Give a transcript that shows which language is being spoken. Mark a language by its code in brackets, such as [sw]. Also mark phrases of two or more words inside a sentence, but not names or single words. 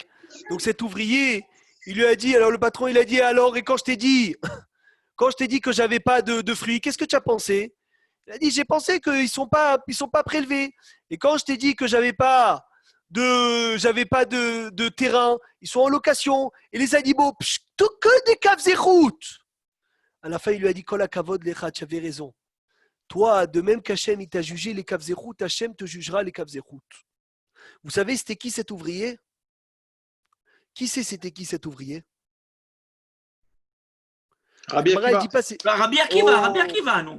[fr] Donc cet ouvrier, il lui a dit, alors le patron, il a dit, alors, et quand je t'ai dit que j'avais pas de fruits, qu'est-ce que tu as pensé? Il a dit, j'ai pensé qu'ils sont pas prélevés. Et quand je t'ai dit que j'avais pas de terrain, ils sont en location. Et les animaux, tout que des caves et routes. À la fin, il lui a dit, [he] כל הכבוד לך, [fr] tu avais raison. Toi, de même qu'Hachem, il t'a jugé les caves et routes, Hachem te jugera les caves et routes. Vous savez, c'était qui cet ouvrier? Qui sait c'était qui cet ouvrier? Rabbi Agmara, il Akiva. dit pas c'est. Rabbi Akiva, Oh. Rabbi Akiva, non.